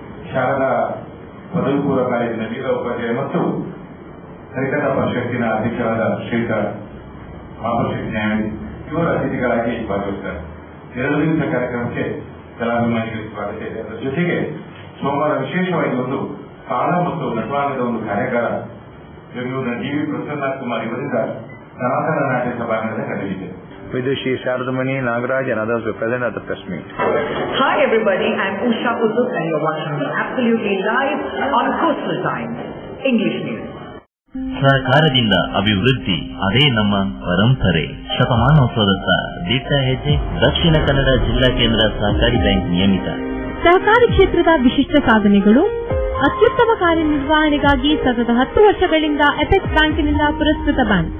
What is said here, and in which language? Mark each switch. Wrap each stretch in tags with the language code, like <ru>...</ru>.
<kn>ಶಾರದಾ ಪದವಿ ಪೂರ್ವ ಕಾಲೇಜಿನ ಲೀಲಾ ಉಪಾಧ್ಯಾಯ ಮತ್ತು ಹರಿಕಥಾ ಪರಿಷತ್ತಿನ ಅಧ್ಯಕ್ಷರಾದ ಶ್ರೀಧರ್ ಮಹಾಪರಿಷತ್ ನ್ಯಾಯಾಧೀಶ ಇವರ ಅತಿಥಿಗಳಾಗಿ ಭಾಗವಹಿಸುತ್ತಾರೆ. 2 ದಿವಸ ಕಾರ್ಯಕ್ರಮಕ್ಕೆ ಕಲಾಭಿಮಾನಿಗಳಿಗೆ ಸ್ವಾಗತ ಇದೆ. ಅದರ ಜೊತೆಗೆ ಸೋಮವಾರ ವಿಶೇಷವಾಗಿ ಒಂದು ತಾಳ ಮತ್ತು ನಟವಾಂಗದ ಒಂದು ಕಾರ್ಯಾಗಾರ ಬೆಂಗಳೂರಿನ ಡಿ.ವಿ. ಪ್ರಸನ್ನ ಕುಮಾರ್ ಇವರಿಂದ ಸನಾತನ ನಾಟ್ಯ ಸಭಾಂಗಣದಲ್ಲಿ ನಡೆಯಲಿದೆ.</kn> <en>Vidushi, Shardamani, Nagaraj and others were present at the press meet. Hi everybody, I'm Usha Uduk and you're watching me absolutely live on Coastal Times, English News.</en> <kn>ಸಹಕಾರದಿಂದ ಅಭಿವೃದ್ಧಿ ಅದೇ ನಮ್ಮ ಪರಂಪರೆ. ಶತಮಾನೋತ್ಸವದತ್ತ ದಿಟ್ಟ ಹೆಜ್ಜೆ. ದಕ್ಷಿಣ ಕನ್ನಡ ಜಿಲ್ಲಾ ಕೇಂದ್ರ ಸಹಕಾರಿ ಬ್ಯಾಂಕ್ ನಿಯಮಿತ. ಸಹಕಾರಿ ಕ್ಷೇತ್ರದ ವಿಶಿಷ್ಟ ಸಾಧನೆಗಳು. ಅತ್ಯುತ್ತಮ ಕಾರ್ಯನಿರ್ವಹಣೆಗಾಗಿ ಸತತ 10 ವರ್ಷಗಳಿಂದ ಎಪೆಕ್ಸ್ ಬ್ಯಾಂಕಿನಿಂದ ಪುರಸ್ಕೃತ ಬ್ಯಾಂಕ್.</kn>